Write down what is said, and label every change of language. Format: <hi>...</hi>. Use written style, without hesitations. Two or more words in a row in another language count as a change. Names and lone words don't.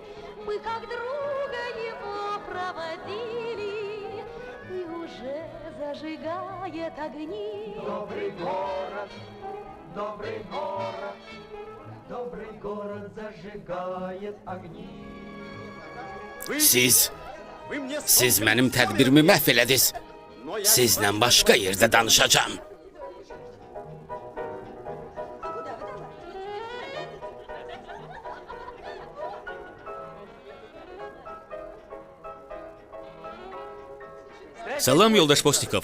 <ru>Мы как друга его проводили. И уже зажигает огни. Добрый город, добрый город, добрый город зажигает огни.</ru> <az>Siz mənim tədbirimi məhv elədiniz. Sizlə başqa yerdə danışacağım. Salam yoldaş Posnikov.</az>